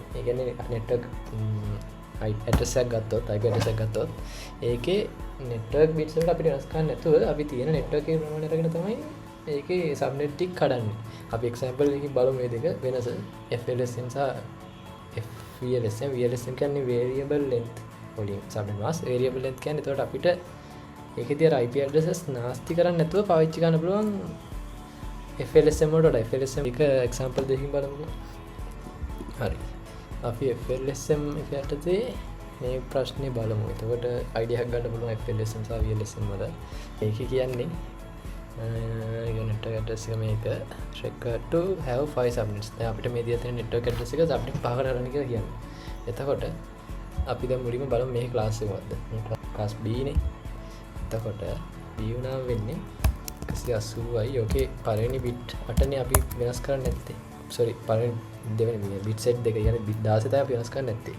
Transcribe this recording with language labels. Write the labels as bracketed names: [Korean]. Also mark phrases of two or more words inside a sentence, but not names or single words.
[Sinhala] ඒ කියන්නේ [English] network address [Sinhala] එකක් ගත්තොත් [English] IP address [Sinhala] එකක් ගත්තොත් ඒකේ [English] network bits [Sinhala] වලට අපිට වෙනස් කරන්න නැතුව අපි තියෙන network එකේ ප්‍රමාණය අරගෙන තමයි ඒකේ subnet ටික කඩන්නේ. අපි example එකකින් බලමු මේ දෙක වෙනස. FLSM සහ VLSM. VLSM කියන්නේ [English] variable length [Sinhala] වලින් [English] subnet mask. variable length [Sinhala] කියන්නේ එතකොට අපිට ඒකේදී අර [English] IP addresses [Sinhala] නාස්ති කරන්නේ නැතුව පාවිච්චි කරන්න පුළුවන් FLSM වලට. FLSM එක example දෙකකින් බලමුකෝ. හරි. අපි FLSM එක යටතේ මේ ප්‍රශ්නේ බලමු. එතකොට idea එකක් ගන්න පුළුවන් FLSM සහ VLSM වල. ඒක කියන්නේ [English] network address [Sinhala] එක මේක [English] required to have 5 subnets. [Sinhala] දැන් අපිට මේ දීලා තියෙන [English] network address [Sinhala] එක subnet 5කට අරන් කියලා කියන්නේ. එතකොට අපි දැන් මුලින්ම බලමු මේ class එක මොකද්ද? [English] class B [Sinhala] නේ. එතකොට B උනාම වෙන්නේ 180යි. ඕකේ පළවෙනි bit 8නේ අපි වෙනස් කරන්නේ නැත්තේ. sorry පළවෙනි දෙවෙනි [English] bit set [Sinhala] දෙක කියන්නේ bit 16 තමයි අපි වෙනස් කරන්නේ නැත්තේ.